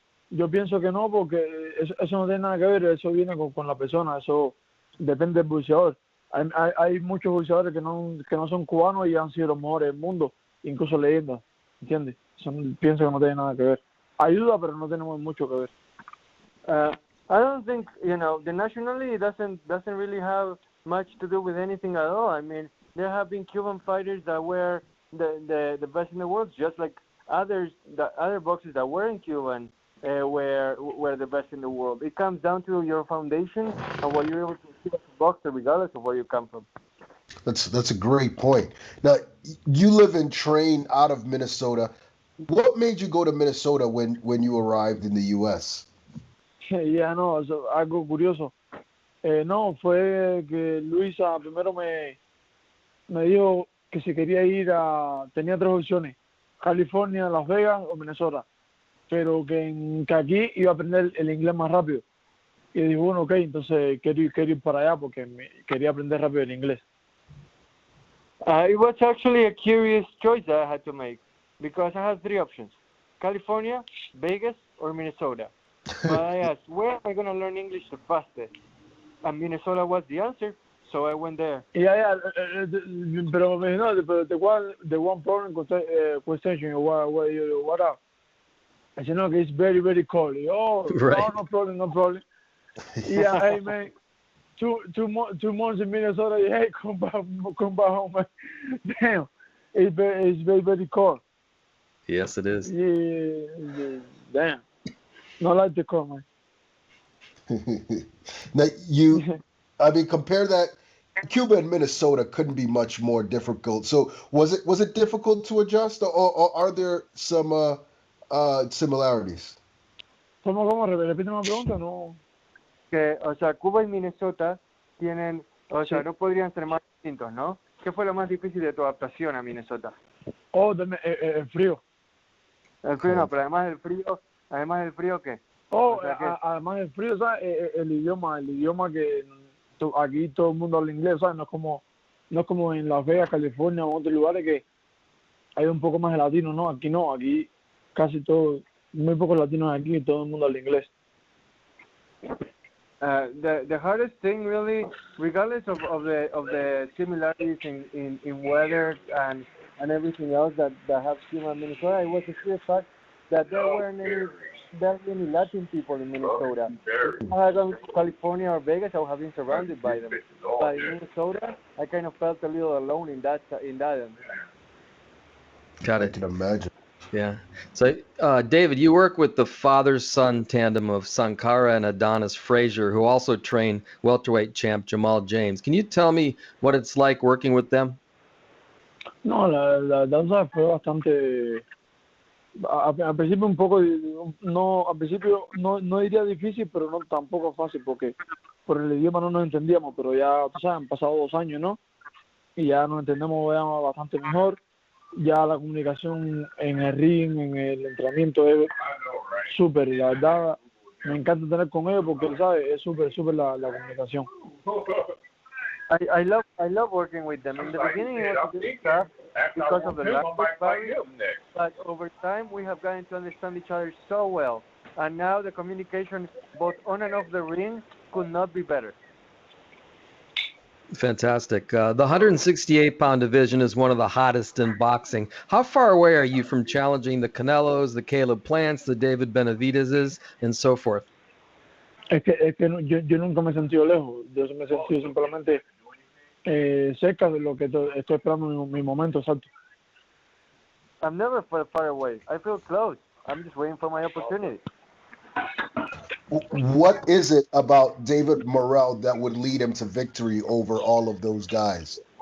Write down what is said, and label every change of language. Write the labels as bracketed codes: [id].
[es] Yo pienso que no, porque eso no tiene nada que ver, eso viene con la persona, eso depende del boxeador. Hay muchos boxeadores que no son cubanos y han sido los mejores del mundo, incluso leyendas, ¿entiendes? Pienso que no tiene nada que ver. Ayuda, pero no tenemos mucho que ver. [en] I don't think, the nationality doesn't really have much to do with anything at all. I mean, there have been Cuban fighters that were the best in the world, just like other boxers that weren't Cuban were the best in the world. It comes down to your foundation and what you're able to achieve as a boxer, regardless of where you come from. That's a great point. Now, you live and train out of Minnesota. What made you go to Minnesota when you arrived in the U.S.? [es] Ya no, eso, algo curioso. No, fue que Luisa primero me dijo que si quería ir tenía 3 opciones, California, Las Vegas o Minnesota, pero que aquí iba a aprender el inglés más rápido. Y dije, bueno, ok, entonces quiero ir para allá porque quería aprender rápido el inglés. [en] It was actually a curious choice that I had to make because I had 3 options: California, Vegas, or Minnesota. But I asked, where am I going to learn English the fastest? And Minnesota was the answer, so I went there. Yeah, [es] pero no, [en] the one problem question, what up? I said, no, it's very, very cold. Oh, Right. no problem. Yeah, hey, man, two months in Minnesota, hey, come back home, man. Damn, it's very, very cold. Yes, it is. Yeah, damn. Not like the cold, man. Now, compare that. Cuba and Minnesota couldn't be much more difficult. So was it difficult to adjust, or are there some similarities? [es] ¿Cómo? Repite una pregunta, no. Que, o sea, Cuba y Minnesota tienen, o sea, no podrían ser más distintos, ¿no? ¿Qué fue lo más difícil de tu adaptación a Minnesota? Oh, el frío. El frío no, pero además del frío, ¿qué? Oh, O sea, que- además del frío, ¿sabes? El idioma que aquí todo el mundo habla inglés, ¿sabes? No es como en Las Vegas, California o otros lugares que hay un poco más de latino, ¿no? Aquí casi todo, muy pocos latinos aquí y todo el mundo habla inglés. [en] The hardest thing really, regardless of the similarities in weather and everything else that have Cuba and Minnesota, it was the sheer fact that there weren't any Latin people in Minnesota. If I had gone to California or Vegas, I would have been surrounded by them. But in Minnesota, I kind of felt a little alone in that end. Got I it. can imagine. Yeah. So, David, you work with the father-son tandem of Sankara and Adonis Frazier, who also train welterweight champ Jermell James. Can you tell me what it's like working with them? [es] No, la danza fue bastante. Al principio un poco, al principio no diría difícil, pero no tampoco fácil, porque por el idioma no nos entendíamos, pero ya, tú sabes, han pasado 2 años, ¿no? Y ya nos entendemos ya bastante mejor. Ya la comunicación en el ring, en el entrenamiento es súper, la verdad, me encanta tener con ellos porque, ¿sabes? Es súper la comunicación. [en] I love working with them. In the beginning, it was a bit tough because of the language barrier, but over time, we have gotten to understand each other so well. And now the communication, both on and off the ring, could not be better. Fantastic. The 168-pound division is one of the hottest in boxing. How far away are you from challenging the Canelos, the Caleb Plants, the David Benavideses, and so forth? Es que yo nunca me he sentido lejos. Yo me he sentido simplemente cerca de lo que estoy esperando en mi momento exacto. I'm never far away. I feel close. I'm just waiting for my opportunity. What is it about David Morrell that would lead him to victory over all of those guys?